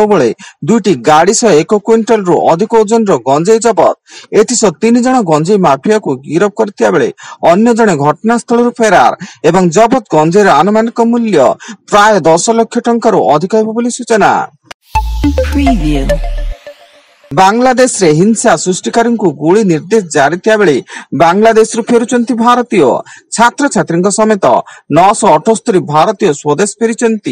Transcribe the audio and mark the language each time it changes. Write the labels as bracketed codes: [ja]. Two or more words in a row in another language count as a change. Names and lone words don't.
[or] ବେଳେ 2ଟି ଗାଡ଼ି ସହ 1 କ୍ୱିଣ୍ଟାଲ ରୁ ଅଧିକ ଓଜନ ଗଞ୍ଜେଇ ଜବତ ଏଥିସହ 3 ଜଣ ଗଞ୍ଜେଇ ମାଫିଆ କୁ ଗିରଫ୍ତ କରିଥିବା ବେଳେ ଅନ୍ୟ ଜଣେ ଘଟଣାସ୍ଥଳ ଫେରାର ଏବଂ ଜବତ ଗଞ୍ଜେଇର ଆନୁମାନିକ ମୂଲ୍ୟ ପ୍ରାୟ 10 ଲକ୍ଷ ଟଙ୍କା ଅଧିକ ବୋଲି ସୂଚନା। ବାଂଲାଦେଶ ରେ ହିଂସା ସୃଷ୍ଟିକାରୀ କୁ ଗୁଳି ନିର୍ଦ୍ଦେଶ ଜାରି ଥିବା ବେଳେ ବାଂଲାଦେଶ ରୁ ଫେରୁଛନ୍ତି ଭାରତୀୟ ଛାତ୍ର ଛାତ୍ରୀ ସମେତ 978 ଭାରତୀୟ ସ୍ୱଦେଶ ଫେରିଛନ୍ତି।